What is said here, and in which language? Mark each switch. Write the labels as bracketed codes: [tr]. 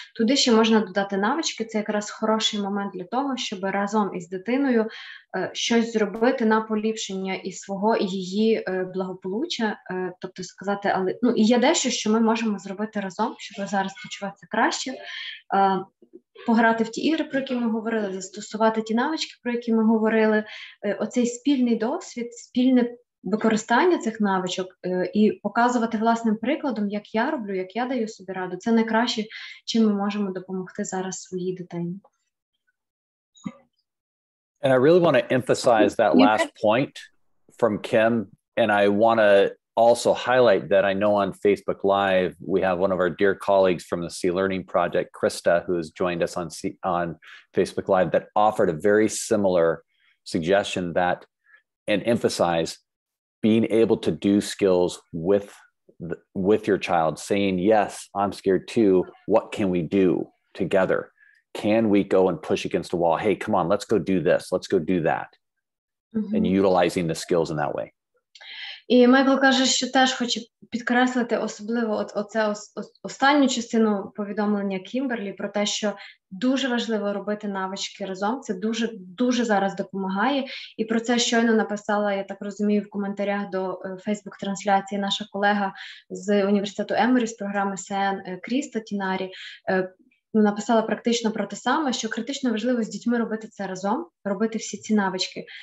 [uk] Туди ще можна додати навички, це якраз хороший момент для того, щоб разом із дитиною щось зробити на поліпшення і свого, і її благополуччя, тобто сказати, але і є дещо, що ми можемо зробити разом, щоб зараз почуватися краще, пограти в ті ігри, про які ми говорили, застосувати ті навички, про які ми говорили, оцей спільний досвід, спільне використання цих навичок і показувати власним прикладом, як я роблю, як я даю собі раду. Це найкраще, чим ми можемо допомогти зараз своїй дитині. [en] And I really want to emphasize that last point from Kim. And I want to also highlight that I know on Facebook Live, we have one of our dear colleagues from the C Learning Project, Krista, who has joined us on Facebook Live, that offered a very similar suggestion that, and emphasize being able to do skills with your child, saying, yes, I'm scared too. What can we do together? Can we go and push against a wall? Hey, come on, let's go do this. Let's go do that. And utilizing the skills in that way. [uk] І Майкл каже, що теж хоче підкреслити особливо оце останню частину повідомлення Кімберлі про те, що дуже важливо робити навички разом, це дуже зараз допомагає. І про це щойно написала, я так розумію, в коментарях до Фейсбук-трансляції наша колега з університету Еморі з програми СЕЕН Кріста Тінарі, написала практично про те саме, що критично важливо з дітьми робити це разом, робити всі ці навички.